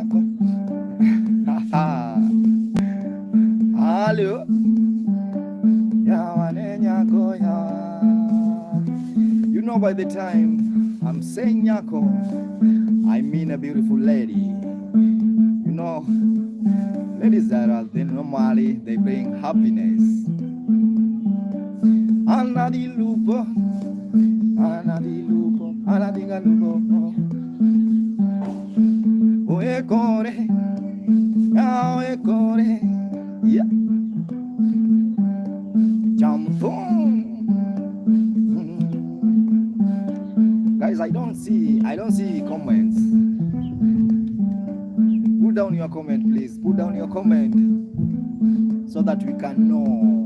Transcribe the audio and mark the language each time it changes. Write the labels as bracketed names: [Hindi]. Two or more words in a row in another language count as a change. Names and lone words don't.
[English] Hello. You know, by the time I'm saying nyako, I mean a beautiful lady. You know, ladies that are they normally they bring happiness. Anadilupo, anadilupo, anadigalupo. Oekore, oekore, yeah. Jampong. Guys, I don't see comments. Put down your comment, please. Put down your comment so that we can know.